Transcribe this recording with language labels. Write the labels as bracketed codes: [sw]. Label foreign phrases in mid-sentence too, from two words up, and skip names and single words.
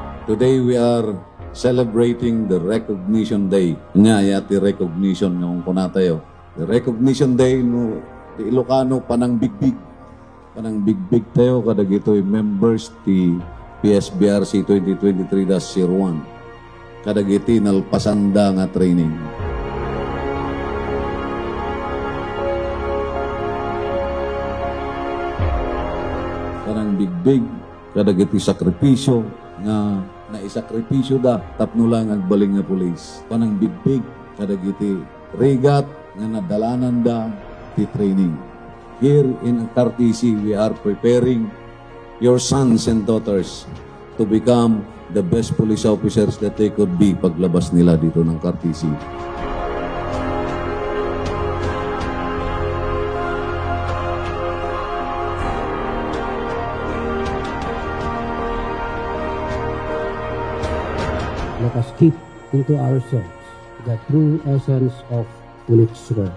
[en] Today we are celebrating the Recognition Day. [ilo] Nga, yati recognition ng kunatayo. [en] The Recognition Day [ilo] no di Ilocano panang bigbig. Panang bigbig tayo kadag ito'y members ti PSBRC 2023-01. Kadag iti nalpasanda nga training. Panang bigbig kadag iti sakripisyo nga naisakripisyo da tapno lang agbaling nga pulis. Panang bigbig kadag iti rigat nga nadalanan da ti training. [en] Here in RTC, we are preparing your sons and daughters to become the best police officers that they could be [tl] paglabas nila dito ng RTC. [en] Let us keep into ourselves the true essence of police work.